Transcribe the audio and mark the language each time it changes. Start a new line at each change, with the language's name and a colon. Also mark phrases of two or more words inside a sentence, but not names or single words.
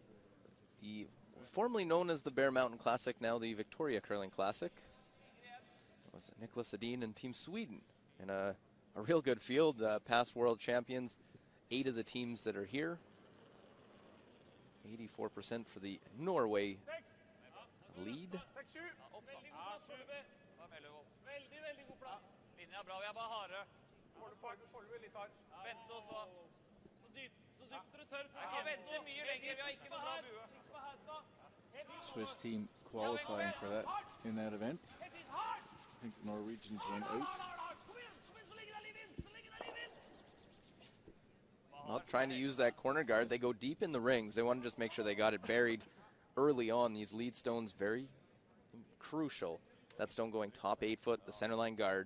English: And the formerly known as the Bear Mountain Classic, now the Victoria Curling Classic. It was Nicholas Edin and Team Sweden in a real good field, past world champions. 8 of the teams that are here. 84% for the Norway lead.
Norwegian: Veldig god plass. Linja er bra, vi er bare harde. Får du litt touch? Vente og så. Så dypt dere tør. Ja, vente mye lenger, vi har ikke noe bra bue.
English: Swiss team qualifying for that in that event. I think the Norwegians went out. Well, trying to use that corner guard. They go deep in the rings. They want to just make sure they got it buried early on. These lead stones, very crucial. That stone going top 8 foot, the centerline guard.